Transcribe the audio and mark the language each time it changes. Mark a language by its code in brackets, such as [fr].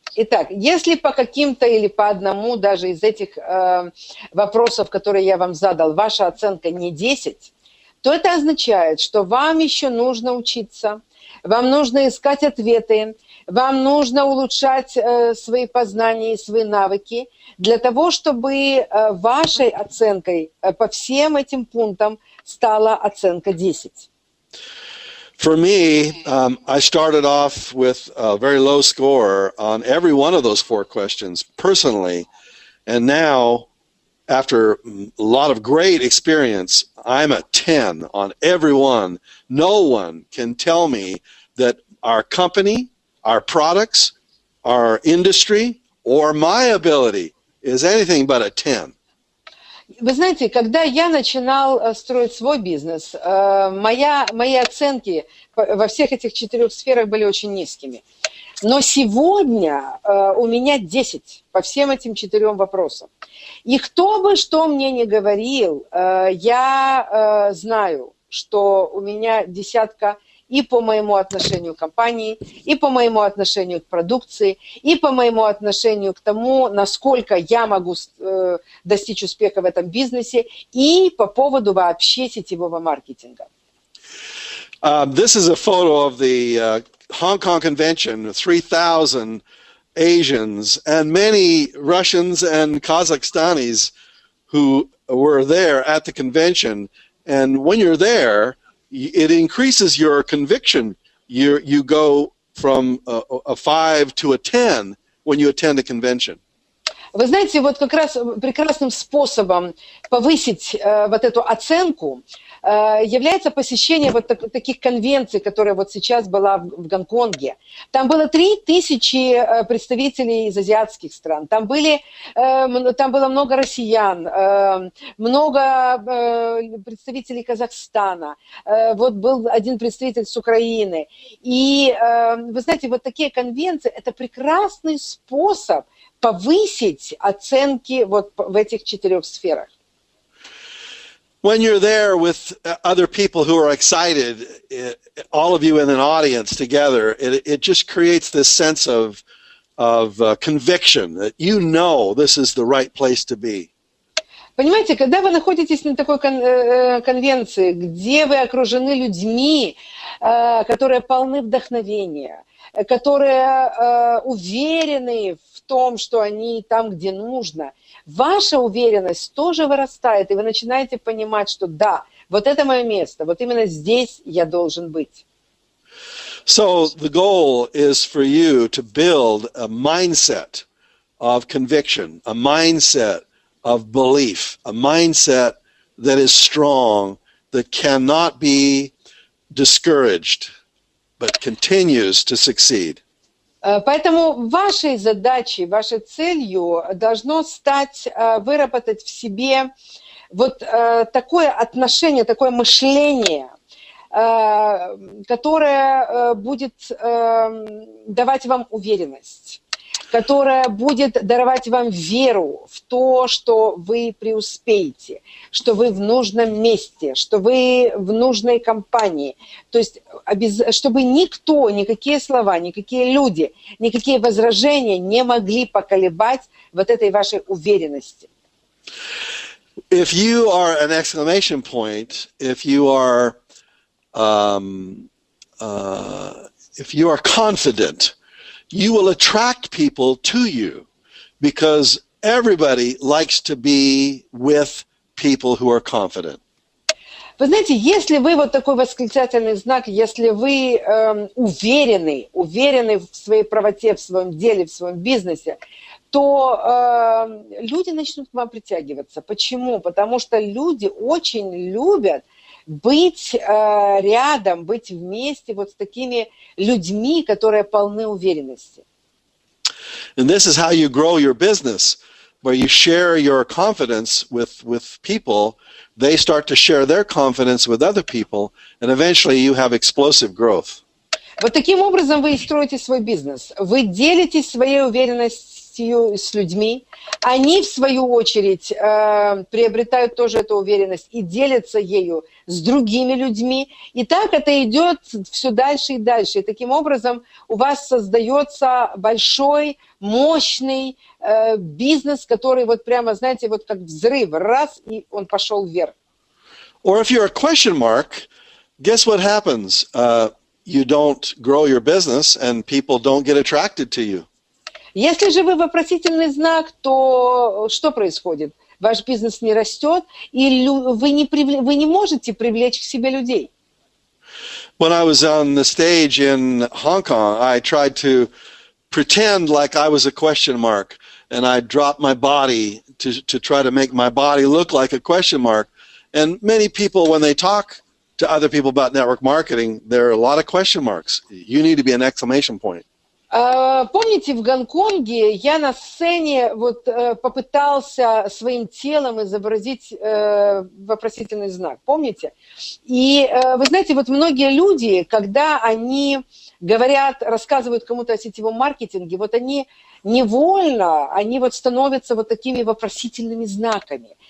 [ru] Итак, если по каким-то или по одному даже из этих вопросов, которые я вам задал, ваша оценка не 10, то это означает, что вам еще нужно учиться, вам нужно искать ответы, вам нужно улучшать свои познания и свои навыки для того, чтобы вашей оценкой по всем этим пунктам стала оценка 10. [en] For me, I started off with a very low score on every one of those 4 questions personally, and now, after a lot of great experience, I'm a 10 on every one. No one can tell me that our company, our products, our industry, or my ability is anything but a 10. [ru] Вы знаете, когда я начинал строить свой бизнес, мои оценки во всех этих 4 сферах были очень низкими. Но сегодня у меня 10 по всем этим 4 вопросам. И кто бы что мне ни говорил, я знаю, что у меня 10 и по моему отношению к компании, и по моему отношению к продукции, и по моему отношению к тому, насколько я могу достичь успеха в этом бизнесе, и по поводу вообще сетевого маркетинга. [en] This is a photo of the Hong Kong convention, 3,000 Asians and many Russians and Kazakhstanis who were there at the convention. And when you're there, it increases your conviction. You go from a 5 to a 10 when you attend a convention. [ru] Вы знаете, вот как раз прекрасным способом повысить вот эту оценку является посещение вот таких конвенций, которая вот сейчас была в Гонконге. Там было 3000 представителей из азиатских стран, там было много россиян, много представителей Казахстана, вот был один представитель с Украины. И вы знаете, вот такие конвенции – это прекрасный способ повысить оценки вот в этих 4 сферах. [en] When you're there with other people who are excited, all of you in an audience together, it just creates this sense of conviction that you know this is the right place to be. [ru] Понимаете, когда вы находитесь на такой конвенции, где вы окружены людьми, которые полны вдохновения, которые уверены в том, что они там, где нужно, ваша уверенность тоже вырастает, и вы начинаете понимать, что да, вот это мое место, вот именно здесь я должен быть. [en] So the goal is for you to build a mindset of conviction, a mindset of belief, a mindset that is strong, that cannot be discouraged, but continues to succeed. [ru] Поэтому вашей задачей, вашей целью должно стать выработать в себе вот такое отношение, такое мышление, которое будет давать вам уверенность, которая будет даровать вам веру в то, что вы преуспеете, что вы в нужном месте, что вы в нужной компании. То есть, чтобы никто, никакие слова, никакие люди, никакие возражения не могли поколебать вот этой вашей уверенности. [en] If you are an exclamation point, if you are confident, you will attract people to you because everybody likes to be with people who are confident. [ru] Вы знаете, если вы вот такой восклицательный знак, если вы уверены в своей правоте, в своем деле, в своем бизнесе, то люди начнут к вам притягиваться. Почему? Потому что люди очень любят быть рядом, быть вместе вот с такими людьми, которые полны уверенности. [en] And this is how you grow your business. where you share your confidence with people, they start to share their confidence with other people, and eventually you have explosive growth. [ru] Вот таким образом вы и строите свой бизнес. Вы делитесь своей уверенностью с людьми, они, в свою очередь, приобретают тоже эту уверенность и делятся ею с другими людьми. И так это идет все дальше и дальше. И таким образом у вас создается большой, мощный бизнес, который вот прямо, знаете, вот как взрыв, раз, и он пошел вверх. [en] Or if you're a question mark, guess what happens? You don't grow your business and people don't get attracted to you. [ru] Если же вы вопросительный знак, то что происходит? Ваш бизнес не растет, и вы не можете привлечь к себе людей. [en] When I was on the stage in Hong Kong, I tried to pretend like I was a question mark, and I dropped my body to try to make my body look like a question mark. And many people, when they talk to other people about network marketing, there are a lot of question marks. You need to be an exclamation point. [ru] Помните, в Гонконге я на сцене вот попытался своим телом изобразить вопросительный знак, помните? И вы знаете, вот многие люди, когда они говорят, рассказывают кому-то о сетевом маркетинге, вот они невольно, они вот становятся вот такими вопросительными знаками.